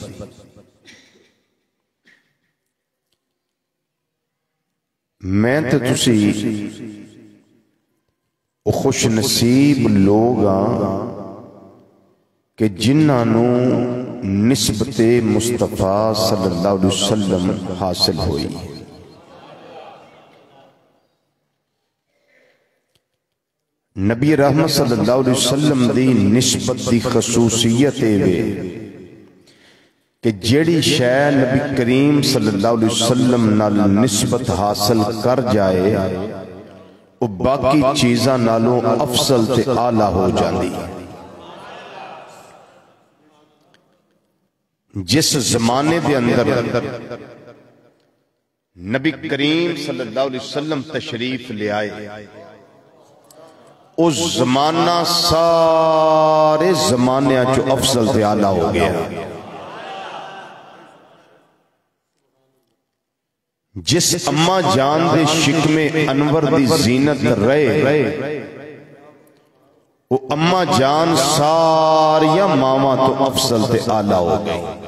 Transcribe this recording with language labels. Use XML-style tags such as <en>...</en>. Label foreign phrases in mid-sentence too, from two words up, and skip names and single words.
<pa>میں تو تسی خوش نصیب لوگ ہاں کہ جنہاں نسبتِ مصطفیٰ</pa> <ar>صلی اللہ علیہ وسلم</ar> <pa>حاصل ہوئی. نبی رحمت</pa> <ar>صلی اللہ علیہ وسلم</ar> <pa>دی نسبت دی خصوصیت وے کہ جیہڑی شے نبی کریم</pa> <ar>صلی اللہ علیہ وسلم</ar> <pa>نال نسبت حاصل کر جائے وہ باقی چیزاں نالوں افضل تے اعلیٰ</pa> <ur>ہو جاتی ہے.</ur> <pa>جس زمانے دے اندر نبی کریم</pa> <ar>صلی اللہ علیہ وسلم</ar> <pa>تشریف لے آئے اس زمانہ سارے زمانے چو افضل تے اعلیٰ ہو گیا. جس اماں جان دے شکمے انور دی زینت رہے وہ اماں جان ساریاں ماواں تو افضل تے اعلیٰ ہو گئی.</pa>